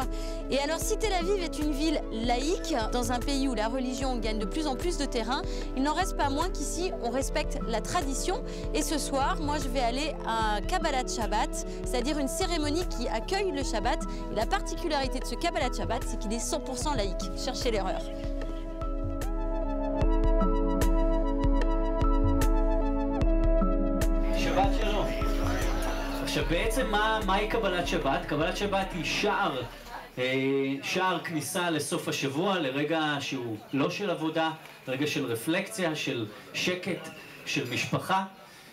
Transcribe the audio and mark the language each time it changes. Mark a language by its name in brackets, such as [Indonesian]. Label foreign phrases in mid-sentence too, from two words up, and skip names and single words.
[French] Et alors, si Tel Aviv est une ville laïque, dans un pays où la religion gagne de plus en plus de terrain, il n'en reste pas moins qu'ici, on respecte la tradition. Et ce soir, moi, je vais aller à un [Hebrew] קבלת שבת, [French] c'est-à-dire une cérémonie qui accueille le Shabbat. Et la particularité de ce [Hebrew] קבלת שבת, [French] c'est qu'il est 100% laïque. Cherchez l'erreur. [Hebrew] שבת שלום. עכשיו בעצם מהי קבלת שבת? קבלת שבת היא שער כניסה לסוף השבוע, לרגע שהוא לא של עבודה, לרגע של רפלקציה, של שקט, של משפחה.